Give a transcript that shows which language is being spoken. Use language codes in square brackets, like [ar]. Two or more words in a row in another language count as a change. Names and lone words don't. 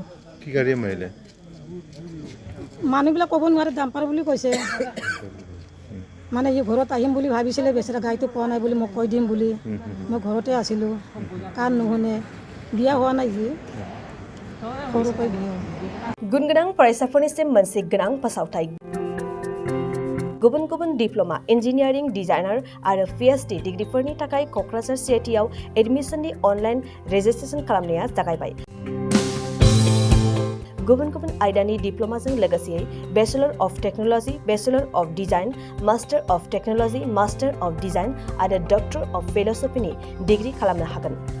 [as] কি গাড়ীয়ে মাৰিলে? মানুহবিলাক ক'ব নোৱাৰে, ডাম্পাৰ বুলি কৈছে। মানে ই ঘৰত আহিম বুলি ভাবিছিলে, বেচেৰা গাড়ীটো পোৱা নাই বুলি মোক কৈ দিম বুলি। মই ঘৰতে আছিলোঁ, কাণ নুশুনে। বিয়া হোৱা নাই, সি সৰুকৈ বিয়া হোৱা। [brx] गुन गोनां फरायसाफोरनिसिम मोनसे गोनां फोसावथाय। गुबुन गुबुन [en] diploma, engineering, designer [brx] आरो PhD डिग्रीफोरनि थाखाय क'क्राझार CITआव एडमिशननि [en] online registration [brx] खालामनाया जागायबाय। गुबुन गुबुन आयदानि डिप्ल'माजों लोगोसेयै [en] Bachelor of Technology, Bachelor of Design, Master of Technology, Master of Design [brx] आरो [en] Doctor of Philosophy [brx] डिग्री खालामनो हागोन।